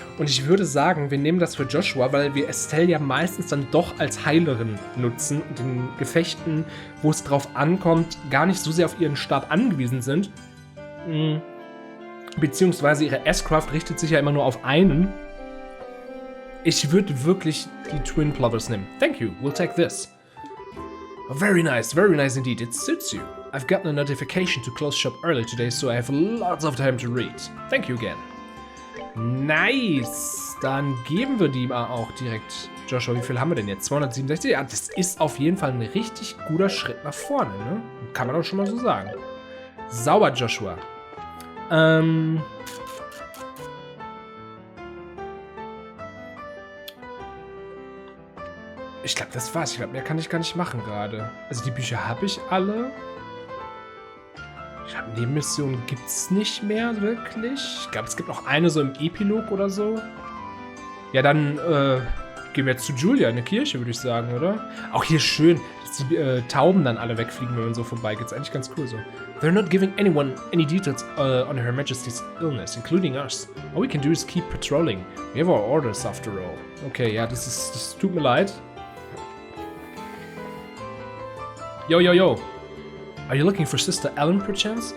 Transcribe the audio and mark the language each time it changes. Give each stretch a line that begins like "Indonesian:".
German: Und ich würde sagen, wir nehmen das für Joshua, weil wir Estelle ja meistens dann doch als Heilerin nutzen und in Gefechten, wo es drauf ankommt, gar nicht so sehr auf ihren Stab angewiesen sind. Beziehungsweise ihre S-Craft richtet sich ja immer nur auf einen. Ich würde wirklich die Twin Plovers nehmen.
English: Thank you, we'll take this. Very nice indeed. It suits you. I've gotten a notification to close shop early today, so I have lots of time to read. Thank you again. Nice.
German: Dann geben wir die mal auch direkt. Joshua, wie viel haben wir denn jetzt? 267? Ja, das ist auf jeden Fall ein richtig guter Schritt nach vorne, ne? Kann man auch schon mal so sagen. Sauber, Joshua. Ich glaube, das war's. Ich glaube, mehr kann ich gar nicht machen gerade. Also die Bücher habe ich alle. Ich glaube, Nebenmissionen gibt es nicht mehr wirklich. Ich glaube, es gibt noch eine so im Epilog oder so. Ja, dann gehen wir jetzt zu Julia in der Kirche, würde ich sagen, oder? Auch hier schön, dass die Tauben dann alle wegfliegen, wenn man so vorbeigeht. Ist eigentlich ganz cool so.
English: They're not giving anyone any details on Her Majesty's illness, including us. All we can do is keep patrolling. We have our orders after all.
German: Okay, ja, das tut mir leid.
English: Yo. Are you looking for Sister Ellen, perchance?